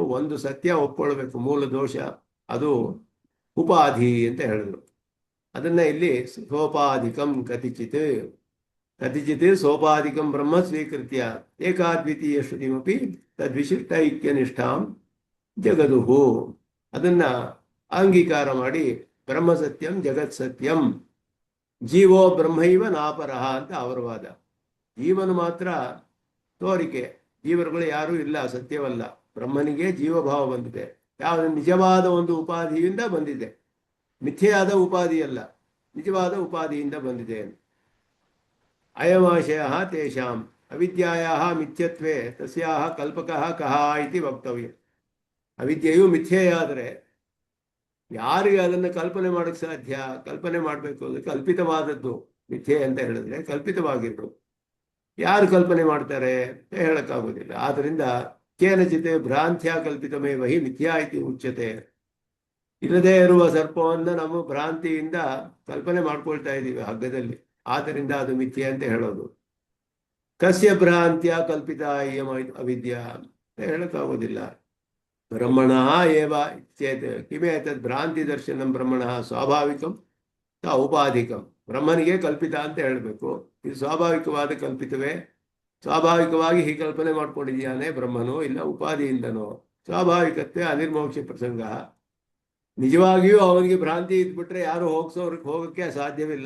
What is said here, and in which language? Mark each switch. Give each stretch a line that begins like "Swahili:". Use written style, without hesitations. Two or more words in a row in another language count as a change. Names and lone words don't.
Kannada: ಒಂದು ಸತ್ಯ ಒಪ್ಕೊಳ್ಬೇಕು, ಮೂಲ ದೋಷ, ಅದು ಉಪಾಧಿ ಅಂತ ಹೇಳಿದ್ರು. ಅದನ್ನ ಇಲ್ಲಿ
Sanskrit: ಸೋಪಾಧಿಕಂ ಕತಿಚಿತ್ ಸೋಪಾಧಿಕಂ ಬ್ರಹ್ಮ ಸ್ವೀಕೃತ್ಯ ಏಕಾದ್ವಿತೀಯ ಶ್ರುತಿಮಪಿ ತದ್ವಿಶಿಷ್ಟ ಐಕ್ಯನಿಷ್ಠಾಂ ಜಗದುಹು,
Kannada: ಅದನ್ನ ಅಂಗೀಕಾರ ಮಾಡಿ
Sanskrit: ಬ್ರಹ್ಮ ಸತ್ಯಂ ಜಗತ್ ಸತ್ಯಂ ಜೀವೋ ಬ್ರಹ್ಮೈವ ನಾಪರಹ
Kannada: ಅಂತ ಅವರ ವಾದ. ಜೀವನು ಮಾತ್ರ ತೋರಿಕೆ, ಜೀವರುಗಳು ಯಾರೂ ಇಲ್ಲ, ಸತ್ಯವಲ್ಲ. ಬ್ರಹ್ಮನಿಗೆ ಜೀವಭಾವ ಬಂದಿದೆ, ಯಾವ ನಿಜವಾದ ಒಂದು ಉಪಾಧಿಯಿಂದ ಬಂದಿದೆ, ಮಿಥ್ಯೆಯಾದ ಉಪಾಧಿಯಲ್ಲ, ನಿಜವಾದ ಉಪಾಧಿಯಿಂದ ಬಂದಿದೆ.
Sanskrit: ಅಯಮಾಶಯ ತೇಷಾಂ ಅವಿದ್ಯಾಯಾಹ ಮಿಥ್ಯತ್ವೇ ತಸ್ಯಾಹ ಕಲ್ಪಕಃ ಕಹ ಇತಿ ವಕ್ತವ್ಯ.
Kannada: ಅವಿದ್ಯೆಯು ಮಿಥ್ಯೆಯಾದರೆ ಯಾರಿಗೆ ಅದನ್ನು ಕಲ್ಪನೆ ಮಾಡಕ್ಕೆ ಸಾಧ್ಯ? ಕಲ್ಪನೆ ಮಾಡಬೇಕು, ಅದು ಕಲ್ಪಿತವಾದದ್ದು. ಮಿಥ್ಯೆ ಅಂತ ಹೇಳಿದ್ರೆ ಕಲ್ಪಿತವಾಗಿರ್ಬೇಕು. ಯಾರು ಕಲ್ಪನೆ ಮಾಡ್ತಾರೆ ಹೇಳಕ್ಕಾಗೋದಿಲ್ಲ.
Sanskrit: ಆದ್ರಿಂದ ಕೇನಚಿತ್ ಭ್ರಾಂತ್ಯ ಕಲ್ಪಿತಮೇವ ಹಿ ಮಿಥ್ಯಾ ಇತಿ ಉಚ್ಯತೆ.
Kannada: ಇಲ್ಲದೇ ಇರುವ ಸರ್ಪವನ್ನು ನಾವು ಭ್ರಾಂತಿಯಿಂದ ಕಲ್ಪನೆ ಮಾಡ್ಕೊಳ್ತಾ ಇದ್ದೀವಿ ಹಗ್ಗದಲ್ಲಿ, ಆದ್ದರಿಂದ ಅದು ಮಿಥ್ಯೆ ಅಂತ ಹೇಳೋದು.
Sanskrit: ಕಸ್ಯ ಭ್ರಾಂತ್ಯ ಕಲ್ಪಿತ ಇಯಂ ಅವಿದ್ಯಾ ಹೇಳಕ್ಕಾಗೋದಿಲ್ಲ. ಬ್ರಹ್ಮಣ ಏವ ಚೇತ್ ಕಿಮೇತದ್ ಭ್ರಾಂತಿ ದರ್ಶನಂ ಬ್ರಹ್ಮಣ ಸ್ವಾಭಾವಿಕಂ ಔಪಾಧಿಕಂ.
Kannada: ಬ್ರಹ್ಮನಿಗೆ ಕಲ್ಪಿತ ಅಂತ ಹೇಳಬೇಕು. ಇದು ಸ್ವಾಭಾವಿಕವಾದ ಕಲ್ಪಿತವೇ? ಸ್ವಾಭಾವಿಕವಾಗಿ ಹೀಗೆ ಕಲ್ಪನೆ ಮಾಡ್ಕೊಂಡಿದ್ಯಾನೆ ಬ್ರಹ್ಮನು, ಇಲ್ಲ ಉಪಾಧಿಯಿಂದನೋ?
Sanskrit: ಸ್ವಾಭಾವಿಕತ್ವೇ ಅನಿರ್ಮೋಕ್ಷ ಪ್ರಸಂಗ.
Kannada: ನಿಜವಾಗಿಯೂ ಅವನಿಗೆ ಭ್ರಾಂತಿ ಇದ್ಬಿಟ್ರೆ ಯಾರು ಹೋಗಕ್ಕೆ ಸಾಧ್ಯವಿಲ್ಲ.